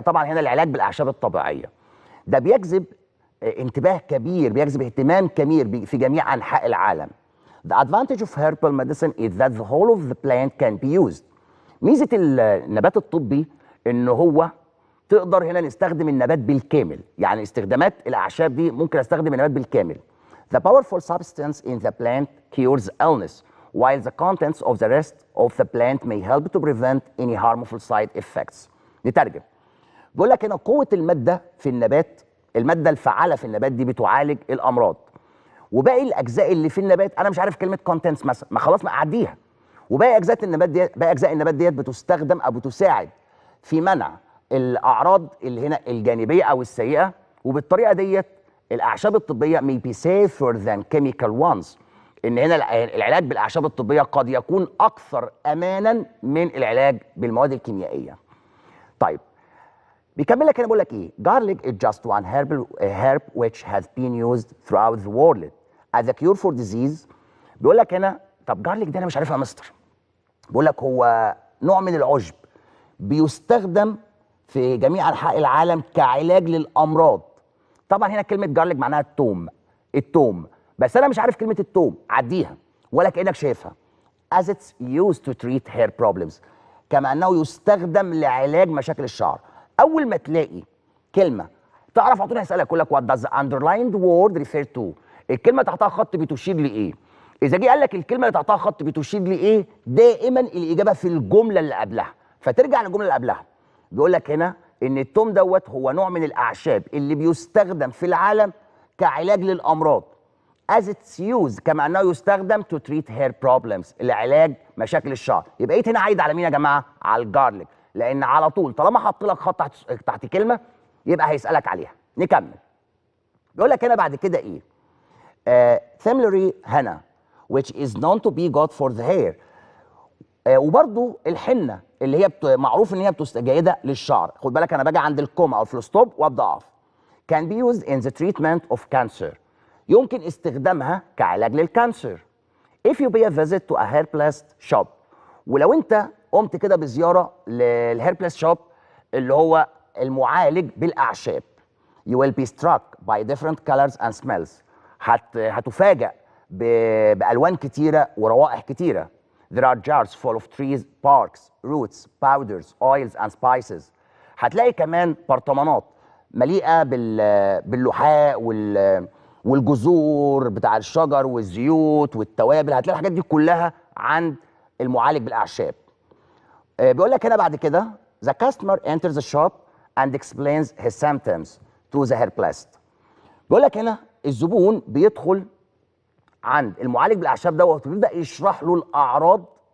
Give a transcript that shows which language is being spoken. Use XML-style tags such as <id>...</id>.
<ar>طبعا هنا العلاج بالاعشاب الطبيعيه ده بيجذب انتباه كبير، بيجذب اهتمام كبير في جميع انحاء العالم.</ar> <en>The advantage of herbal medicine is that the whole of the plant can be used.</en> <ar>ميزه النبات الطبي ان هو تقدر هنا نستخدم النبات بالكامل، يعني استخدامات الاعشاب دي ممكن استخدم النبات بالكامل.</ar> <en>The powerful substance in the plant cures illness, while the contents of the rest of the plant may help to prevent any harmful side effects.</en> <ar>نترجم. بيقول لك هنا قوة المادة في النبات، المادة الفعالة في النبات دي بتعالج الأمراض. وباقي الأجزاء اللي في النبات أنا مش عارف كلمة contents مثلا، ما خلاص ما أعديها. وباقي أجزاء النبات ديت، باقي أجزاء النبات ديت بتستخدم أو بتساعد في منع الأعراض اللي هنا الجانبية أو السيئة، وبالطريقة ديت الأعشاب الطبية</ar> <en>may be safer than chemical ones.</en> <ar>إن هنا العلاج بالأعشاب الطبية قد يكون أكثر أمانا من العلاج بالمواد الكيميائية. طيب بيكمل لك هنا بيقول لك ايه؟</ar> <en>Garlic is just one herb which has been used throughout the world as a cure for disease.</en> <ar>بيقول لك هنا طب جارليك ده انا مش عارفها يا مستر. بيقول لك هو نوع من العشب بيستخدم في جميع انحاء العالم كعلاج للامراض. طبعا هنا كلمه جارليك معناها التوم، بس انا مش عارف كلمه التوم، عديها ولا كانك شايفها.</ar> <en>as it's used to treat hair problems،</en> <ar>كما انه يستخدم لعلاج مشاكل الشعر. اول ما تلاقي كلمه تعرف على طول هيسالك يقول لك</ar> <en>what does the underlined word refer to،</en> <ar>الكلمه تحتها خط بتشير لايه؟ اذا جه قال لك الكلمه اللي تحتها خط بتشير لايه، دائما الاجابه في الجمله اللي قبلها، فترجع للجمله اللي قبلها. بيقول لك هنا ان التوم دوت هو نوع من الاعشاب اللي بيستخدم في العالم كعلاج للامراض.</ar> <en>as it's used،</en> <ar>كما انه يستخدم</ar> <en>to treat hair problems،</en> <ar>لعلاج مشاكل الشعر. يبقى هنا عايد على مين يا جماعه؟ على الجارليك، لان على طول طالما حط لك خط تحت كلمه يبقى هيسالك عليها. نكمل. بيقول لك هنا بعد كده ايه؟ ثيملري هنا</ar> <en>which is known to be good for the hair.</en> <ar>وبرضو الحنه اللي هي معروف ان هي جيده للشعر. خد بالك انا باجي عند الكوما او الفلوستوب وابدا اقف.</ar> <en>can be used in the treatment of cancer،</en> <ar>يمكن استخدامها كعلاج للكانسر.</ar> <en>if you pay a visit to a herbalist shop،</en> <ar>ولو انت قمت كده بزياره للهيربلس شوب اللي هو المعالج بالاعشاب،</ar> <en>you will be struck by different colors and smells،</en> <ar>هتفاجأ بالوان كتيره وروائح كتيره.</ar> <en>there are jars full of trees barks roots powders oils and spices.</en> <ar>هتلاقي كمان برطمانات مليئه باللحاء والجذور بتاع الشجر والزيوت والتوابل، هتلاقي الحاجات دي كلها عند المعالج بالاعشاب. بيقول لك هنا بعد كده</ar> <en>the customer enters the shop and explains his symptoms to the herbalist.</en> <ar>بيقول لك هنا الزبون بيدخل عند المعالج بالاعشاب دوت وبيبدا يشرح له الاعراض.</ar>